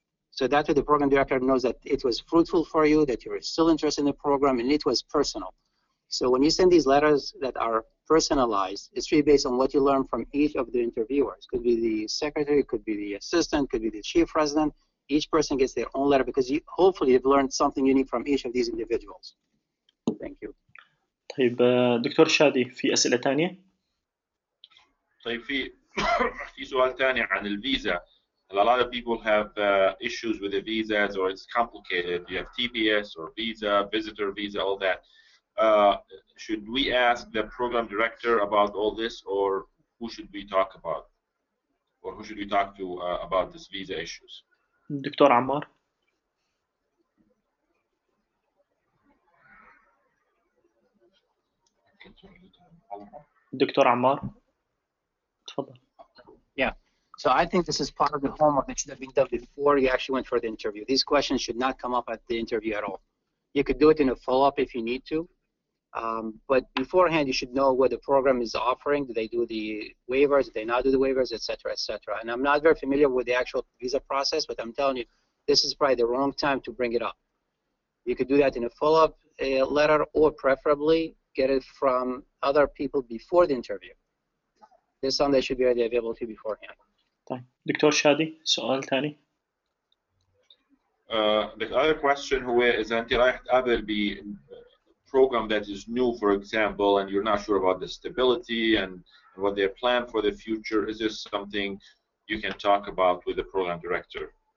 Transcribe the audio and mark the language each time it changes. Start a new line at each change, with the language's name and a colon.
English: So that way the program director knows that it was fruitful for you, that you're still interested in the program, and it was personal. So when you send these letters that are personalized, it's really based on what you learn from each of the interviewers. Could be the secretary, could be the assistant, could be the chief president. Each person gets their own letter because hopefully you've learned something unique from each of these individuals. Thank you.
Arabic: طيب دكتور شادي في أسئلة تانية؟ طيب في سؤال ثاني عن الفيزا.
English: A lot of people have issues with the visas, or it's complicated. You have TPS or visa, visitor visa, all that. Should we ask the program director about all this, or who should we talk about? Or who should we talk to about this visa issues?
Arabic: دكتور عمار. دكتور عمار. تفضل.
English: Yeah. So I think this is part of the homework that should have been done before you actually went for the interview. These questions should not come up at the interview at all. You could do it in a follow-up if you need to. But beforehand, you should know what the program is offering. Do they do the waivers? Do they not do the waivers, et cetera, et cetera? And I'm not very familiar with the actual visa process, but I'm telling you, this is probably the wrong time to bring it up. You could do that in a follow-up letter, or preferably get it from other people before the interview. There's some that should be already available to you beforehand.
Arabic: طيب دكتور شادي سؤال ثاني.
English: The other question هو إذا أنت رايح تقابل ب program that is new, for example, and you're not sure about the stability and what they plan for the future, is this something you can talk about with the program director?